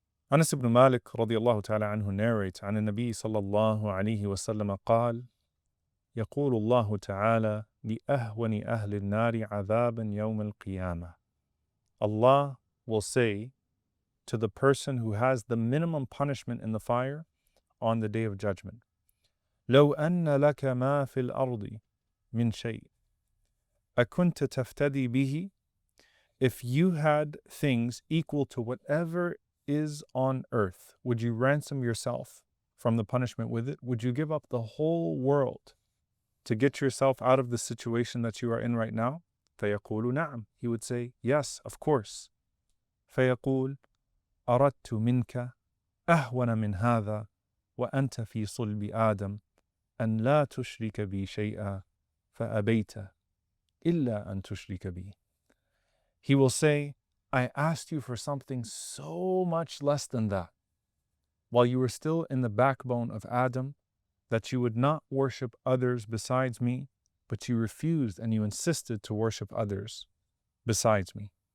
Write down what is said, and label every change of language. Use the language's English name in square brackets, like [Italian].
[English] Anas ibn Malik radiyallahu ta'ala anhu narrates [Arabic] عن النبي صلى الله عليه وسلم قال يقول الله تعالى لأهون أهل النار عذابا يوم القيامة. [English] Allah will say to the person who has the minimum punishment in the fire on the day of judgment, [Arabic] لو أن لك ما في الأرض من شيء أكنت تفتدي به. [English] If you had things equal to whatever is on earth, would you ransom yourself from the punishment with it? Would you give up the whole world to get yourself out of the situation that you are in right now? [Arabic] فيقول نعم. [English] He would say, yes, of course. [Arabic] فيقول أردت منك أهون من هذا وأنت في صلب آدم أن لا تشرك بي شيئا فأبيت إلا أن تشرك بي. [English] He will say, I asked you for something so much less than that, while you were still in the backbone of Adam, that you would not worship others besides me, but you refused and you insisted to worship others besides me.